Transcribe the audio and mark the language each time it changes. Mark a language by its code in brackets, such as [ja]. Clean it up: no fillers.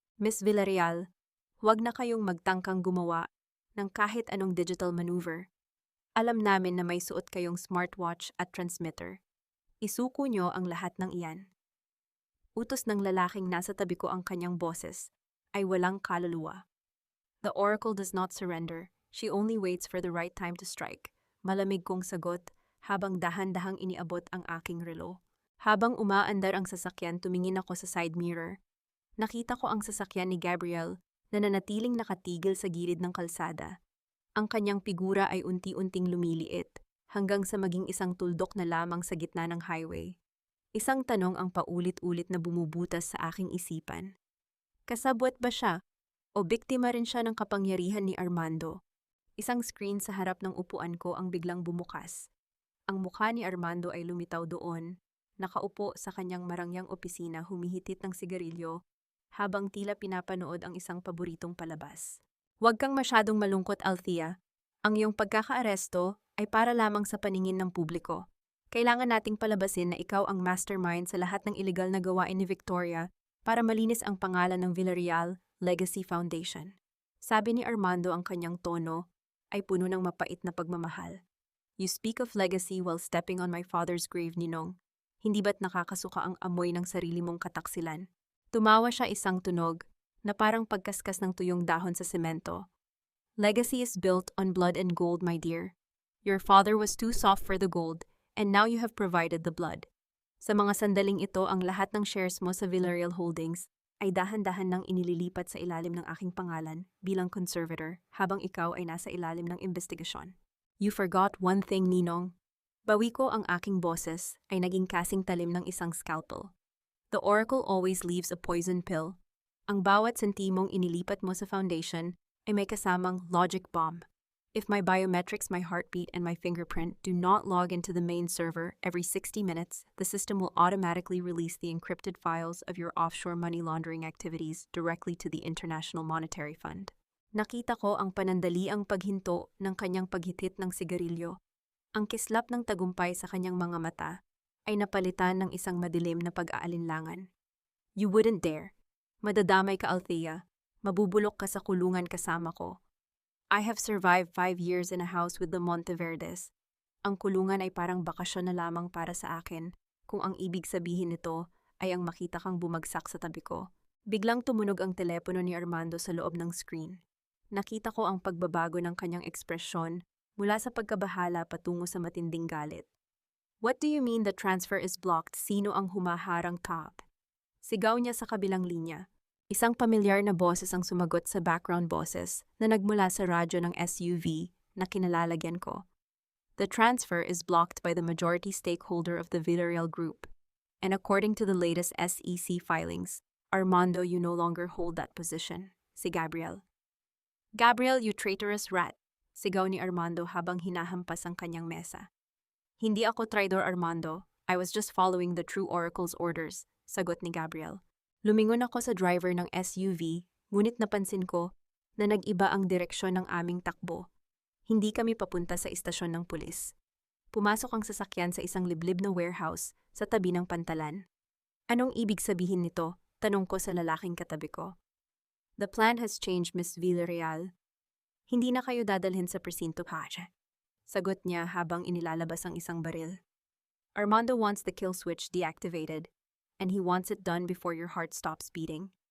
[tl] Miss Villarreal, huwag na kayong magtangkang gumawa ng kahit anong digital maneuver. Alam namin na may suot kayong smartwatch at transmitter. Isuko nyo ang lahat ng iyan. Utos ng lalaking nasa tabi ko ang kanyang boses ay walang kaluluwa. [en] The oracle does not surrender. She only waits for the right time to strike. [tl] Malamig kong sagot habang dahan-dahang iniabot ang aking relo. Habang umaandar ang sasakyan, tumingin ako sa side mirror. Nakita ko ang sasakyan ni Gabriel na nanatiling nakatigil sa gilid ng kalsada. Ang kanyang figura ay unti-unting lumiliit hanggang sa maging isang tuldok na lamang sa gitna ng highway. Isang tanong ang paulit-ulit na bumubutas sa aking isipan. Kasabwat ba siya o biktima rin siya ng kapangyarihan ni Armando? Isang screen sa harap ng upuan ko ang biglang bumukas. Ang mukha ni Armando ay lumitaw doon, nakaupo sa kanyang marangyang opisina humihitit ng sigarilyo habang tila pinapanood ang isang paboritong palabas. Huwag kang masyadong malungkot, Althea. Ang iyong pagkakaaresto ay para lamang sa paningin ng publiko. Kailangan nating palabasin na ikaw ang mastermind sa lahat ng iligal na gawain ni Victoria para malinis ang pangalan ng Villarreal Legacy Foundation. Sabi ni Armando, ang kanyang tono ay puno ng mapait na pagmamahal. [en] You speak of legacy while stepping on my father's grave, Ninong. [tl] Hindi ba't nakakasuka ang amoy ng sarili mong kataksilan? Tumawa siya isang tunog na parang pagkaskas ng tuyong dahon sa semento. [en] Legacy is built on blood and gold, my dear. Your father was too soft for the gold, and now you have provided the blood. [tl] Sa mga sandaling ito, ang lahat ng shares mo sa Villarreal Holdings ay dahan-dahan nang inililipat sa ilalim ng aking pangalan bilang conservator habang ikaw ay nasa ilalim ng investigasyon. [en] You forgot one thing, Ninong. [tl] Bawi ko ang aking boses ay naging kasing talim ng isang scalpel. [en] The oracle always leaves a poison pill. [tl] Ang bawat sentimong inilipat mo sa foundation ay may kasamang logic bomb. [en] If my biometrics, my heartbeat, and my fingerprint do not log into the main server every 60 minutes, the system will automatically release the encrypted files of your offshore money laundering activities directly to the International Monetary Fund. [tl] Nakita ko ang panandaliang paghinto ng kanyang paghitit ng sigarilyo. Ang kislap ng tagumpay sa kanyang mga mata ay napalitan ng isang madilim na pag-aalinlangan. [en] You wouldn't dare. [tl] Madadamay ka, Althea. Mabubulok ka sa kulungan kasama ko. [en] I have survived 5 years in a house with the Monteverdes. [tl] Ang kulungan ay parang bakasyon na lamang para sa akin kung ang ibig sabihin nito ay ang makita kang bumagsak sa tabi ko. Biglang tumunog ang telepono ni Armando sa loob ng screen. Nakita ko ang pagbabago ng kanyang ekspresyon mula sa pagkabahala patungo sa matinding galit. [en] What do you mean the transfer is blocked? [tl] Sino ang humaharang top? Sigaw niya sa kabilang linya. Isang pamilyar na boses ang sumagot sa background boses na nagmula sa radyo ng SUV na kinalalagyan ko. [en] The transfer is blocked by the majority stakeholder of the Villarreal Group, and according to the latest SEC filings, Armando, you no longer hold that position. Si Gabriel. Gabriel, you traitorous rat! [tl] Sigaw ni Armando habang hinahampas ang kanyang mesa. Hindi ako traidor, Armando. [en] I was just following the True Oracle's orders, [tl] sagot ni Gabriel. Lumingon ako sa driver ng SUV, ngunit napansin ko na nag-iba ang direksyon ng aming takbo. Hindi kami papunta sa istasyon ng pulis. Pumasok ang sasakyan sa isang liblib na warehouse sa tabi ng pantalan. Anong ibig sabihin nito? Tanong ko sa lalaking katabi ko. [en] The plan has changed, Miss Villarreal. [tl] Hindi na kayo dadalhin sa presinto, Pacha. Sagot niya habang inilalabas ang isang baril. [en] Armando wants the kill switch deactivated, and he wants it done before your heart stops beating.